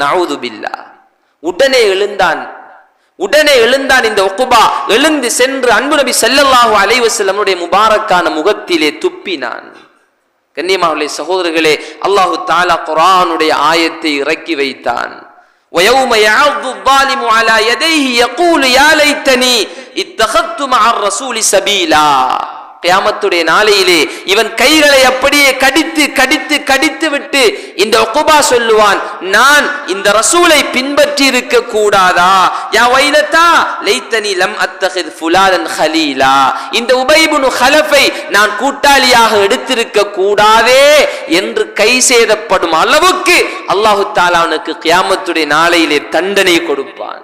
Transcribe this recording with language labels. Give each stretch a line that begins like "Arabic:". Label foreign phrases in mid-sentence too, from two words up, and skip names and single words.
Arabic: نعوذ بالله.
Tamil: உடனே எழுந்தான் இந்த உக்பா. எழுந்து சென்று அன்பு நபி
Arabic: صلى الله عليه وسلم
Tamil: முபாரக்கான முகத்திலே துப்பினான். கண்ணியமானவர்களே, சகோதரர்களே,
Arabic: الله تعالى
Tamil: குர்ஆனுடைய ஆயத்தை இறக்கி வைத்தான்.
Arabic: وَيَوْمَ يَعَضُّ الظَّالِمُ عَلَى يَدَيْهِ يَقُولُ يَا لَيْتَنِي اتَّخَذْتُ مَعَ الرَّسُولِ سَبِيلًا.
Tamil: கியாமத்துடைய நாளையிலே இவன் கைகளை அப்படியே கடித்து கடித்து கடித்து விட்டு இந்த உக்பா சொல்லுவான், நான் இந்த ரசூலை பின்பற்றி இருக்க கூடாதா?
Arabic: يا ويلتا ليتني لم أتخذ فلانا خليلا.
Tamil: இந்த உபை இப்னு ஹலஃபை நான் கூட்டாளியாக எடுத்திருக்க கூடாதே என்று கை சேதப்படும் அளவுக்கு
Arabic: الله تعالى
Tamil: அவனுக்கு கியாமத்துடைய நாளையிலே தண்டனை கொடுப்பான்.